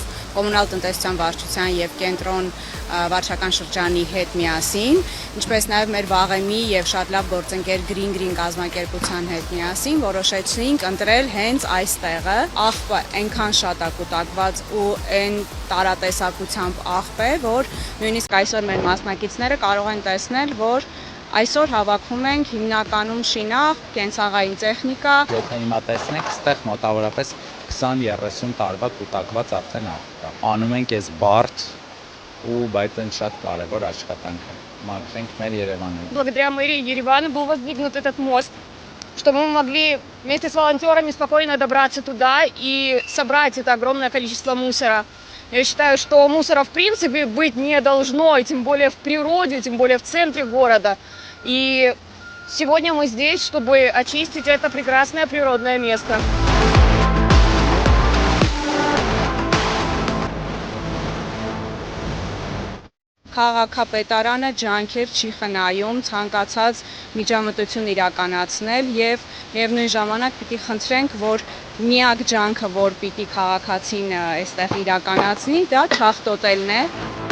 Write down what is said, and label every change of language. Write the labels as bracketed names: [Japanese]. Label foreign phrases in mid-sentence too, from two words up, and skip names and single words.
[Armenian] Կոմունալ տնտեսության վարչության եւ կենտրոն վարչական շրջանի հետ միասին, ինչպես նաեւ մեր վաղեմի եւ շատ լավ գործընկեր Green կազմակերպության հետ միասին որոշեցինք ընտրել հենց այս տեղը։ Աղբը այնքան շատ է կուտակված ու այն տարատեսակությամբ աղբ է, որ նույնիսկ այսօր մեր մասնակիցները կարող են տեսնել, որ այսօր հավաքում ենք հիմնականում շինաղ, կենցաղային տեխնիկա։ Եթե հիմա տեսնեք, այստեղ մոտավորապես 20-30 տարվա կուտակված արդեն աղբ կա։ Անում ենք այս բարդ ու բայց այն շատ կարևոր աշխատանք է։ Մաքրենք մեր Երևանը։ [Russian] Благодаря мэрии Еревана был воздвигнут этот мост, чтобы мы могли вместе с волонтерами спокойно добраться туда и собрать это огромное количество мусора. Я считаю, что мусора в принципе быть не должно, и тем более в природе, тем более в центре города. И сегодня мы здесь, чтобы очистить это прекрасное природное место. [Armenian] Քաղաքապետարանը ջանքեր չի խնայում ցանկացած միջամտություն իրականացնել եւ միևնույն ժամանակ պիտի խնդրենք, որ միակ ջանքը, որ պիտի քաղաքացին այստեղ իրականացնի, դա չախտոտելն է։